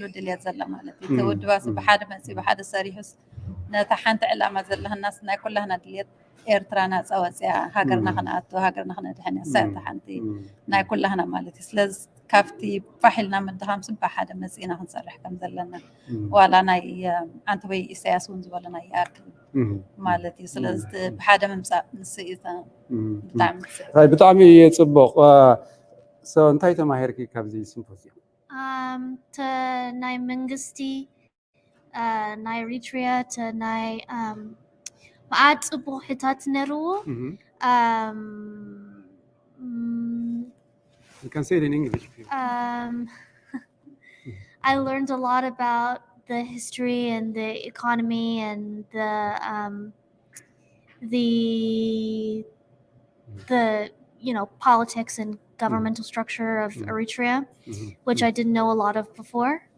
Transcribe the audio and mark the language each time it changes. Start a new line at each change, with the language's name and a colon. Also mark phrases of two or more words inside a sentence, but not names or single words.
Tigrinya: ድልየት ዘላ ማለት እዩ እቲ ውድባስ ብሓደ መፅኡ ብሓደ ሰሪሑስ ነታ ሓንቲ ዕላማ ዘለህናስ ናይ ኩላህና ድልየት ኤርትራ ናፃ ወፅያ ሃገርና ክነኣቱ ሃገርና ክነድሕን እያ ሰታ ሓንቲ ናይ ኩላህና ማለት እዩ ስለዚ ካብቲ ፋሒልና ምድኻም ብሓደ መፂና ክንሰርሕ ከም ዘለና ዋላ ናይ ኣንተ ወይ ኢሳያስ እውን ዝበለና ይኣክል ማለት እዩ ስለዚ ብሓደ ምምፃእ ንስ እዩ ብጣዕሚ ፅቡቕ እንታይ ተማሂርኪ ካብዚ ሲምፖዚየም ናይ መንግስቲ ናይ ኤሪትሪያ ናይ መዓድ ፅቡቅ ሕታት ነይርዎ
English: You can say it in English. I learned a lot about the history and the economy and the politics and governmental structure of Eritrea, which I didn't know a lot of before.